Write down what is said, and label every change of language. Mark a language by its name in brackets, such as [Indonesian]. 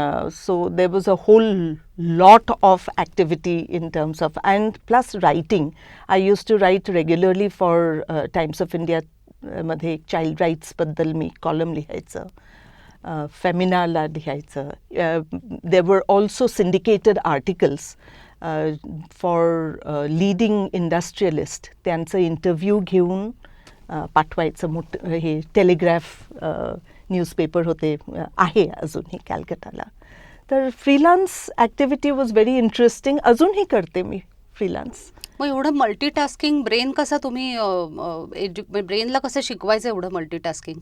[English] So there was a whole lot of activity in terms of, and plus writing. I used to write regularly for Times of India [Marathi] मध्ये child rights बद्दल मी column लिहायचं, फेमिनाला लिहायचं. [English] There were also syndicated articles for leading industrialist. [Marathi] त्यांचं interview घेऊन पाठवायचं. हे telegraph newspaper होते, आहे अजूनही कॅलकटाला. [English] तर freelance activity was very interesting. [Marathi] अजूनही करते मी फ्रीलान्स. मग एवढं मल्टीटास्किंग ब्रेन कसं तुम्ही ब्रेनला कसं शिकवायचं एवढं मल्टीटास्किंग?